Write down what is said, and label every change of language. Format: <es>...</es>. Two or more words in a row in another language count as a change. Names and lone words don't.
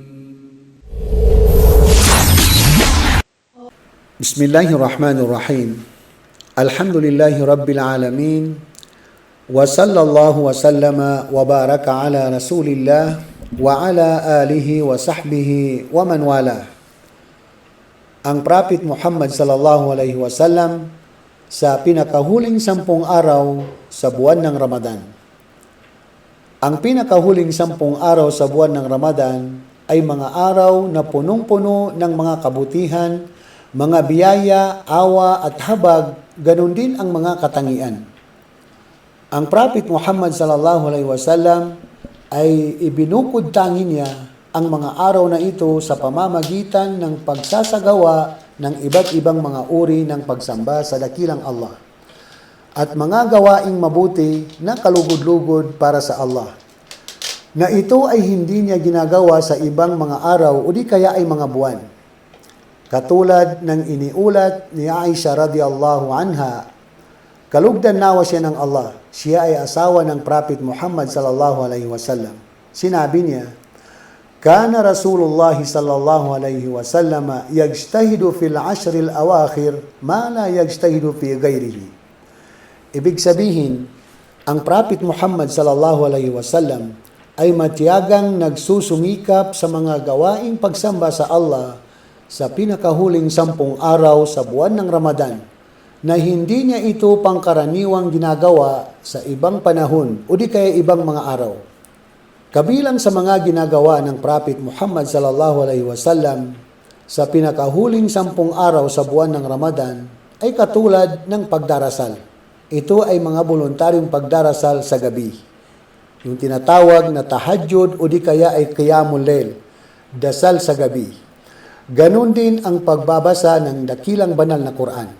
<ar>بسم الله الرحمن الرحيم. الحمد لله رب العالمين. وصلى الله وسلم وبارك على رسول الله وعلى آله وصحبه ومن والاه.</ar> <tl>Ang Prophet Muhammad</tl> <ar>صلى الله عليه وسلم</ar> <tl>sa pinakahuling 10 araw sa buwan ng Ramadan. Ang pinakahuling 10 araw sa buwan ng Ramadan ay mga araw na punong-puno ng mga kabutihan, mga biyaya, awa at habag, ganun din ang mga katangian. Ang Prophet Muhammad</tl> <ar>صلى الله عليه وسلم</ar> <tl>ay ibinukod tangi niya ang mga araw na ito sa pamamagitan ng pagsasagawa ng iba't ibang mga uri ng pagsamba sa dakilang Allah at mga gawaing mabuti na kalugod-lugod para sa Allah, na ito ay hindi niya ginagawa sa ibang mga araw o di kaya ay mga buwan. Katulad ng iniulat ni Aisha</tl> <ar>رضي الله عنها,</ar> <tl>kalugdan nawa siya ng Allah, siya ay asawa ng Prophet Muhammad</tl> <ar>صلى الله عليه وسلم.</ar> <tl>Sinabi niya,</tl> <ar>كان رسول الله صلى الله عليه وسلم يجتهد في العشر الأواخر ما لا يجتهد في غيره.</ar> <tl>Ibig sabihin, ang Prophet Muhammad</tl> <ar>صلى الله عليه وسلم</ar> <tl>ay matiyagang nagsusumikap sa mga gawaing pagsamba sa Allah sa pinakahuling 10 araw sa buwan ng Ramadan, na hindi niya ito pangkaraniwang ginagawa sa ibang panahon o di kaya ibang mga araw. Kabilang sa mga ginagawa ng Prophet Muhammad</tl> <ar>صلى الله عليه وسلم</ar> <tl>sa pinakahuling 10 araw sa buwan ng Ramadan ay katulad ng pagdarasal. Ito ay mga voluntaryong pagdarasal sa gabi, yung tinatawag na tahajjud o di kaya ay</tl> <ar>قيام الليل,</ar> <tl>dasal sa gabi. Ganon din ang pagbabasa ng dakilang banal na Quran.</tl>